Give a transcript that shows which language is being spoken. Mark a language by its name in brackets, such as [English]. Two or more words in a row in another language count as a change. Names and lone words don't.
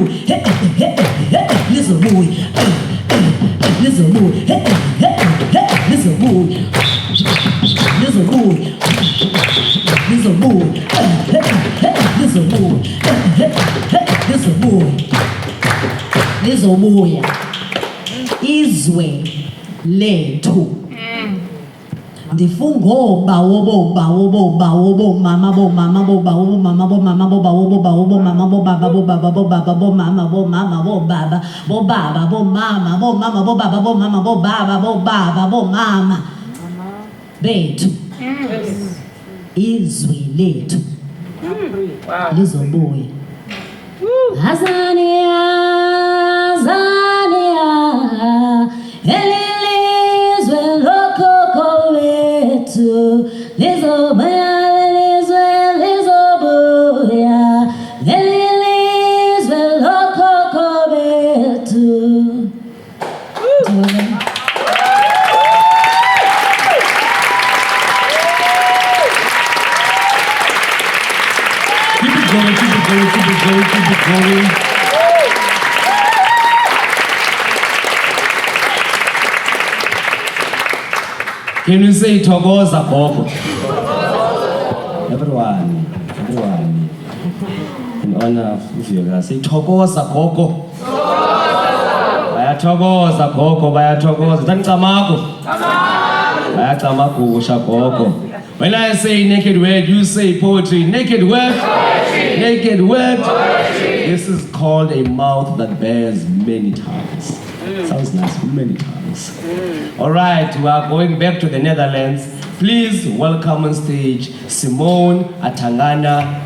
[English] Little boy. Little boy. Little boy. Little boy. Little boy. Little boy. Little boy. [Xhosa] Izwe lethu. Ndifungo bawo mama bo mama bo bawo mama bo mama bo bawo bo mama bo baba bo baba bo baba bo mama bo baba bo baba bo mama bo mama bo baba bo mama bo baba bo mama bethu izwe lethu lizobuya Azania elilizwe lokoko wethu lizobuya elilizwe lokoko wethu. [English] Keep it going. Can you say [Xhosa] Thokoza Gogo? [English] Everyone. In honor of Vuyokazi, say [Xhosa] Thokoza Gogo. bayathokoza gogo, bayathokoza. Tanicamako. Bayacamakusha gogo. [English] When I say naked word, you say poetry. Naked word? Poetry. Naked word? Poetry. This is called a mouth that bears many tongues. Sounds nice, many tongues. All right, we are going back to the Netherlands. Please welcome on stage Simone, Atangana.